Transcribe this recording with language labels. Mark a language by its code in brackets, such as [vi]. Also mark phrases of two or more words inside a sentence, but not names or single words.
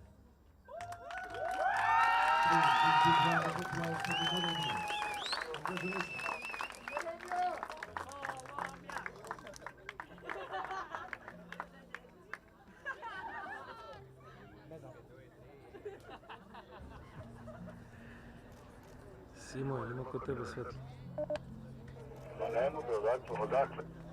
[en] Big round of applause for the Netherlands. Congratulations. [sr] Simo, ili ima kod tebe svetlo? Da ne mogu odakle.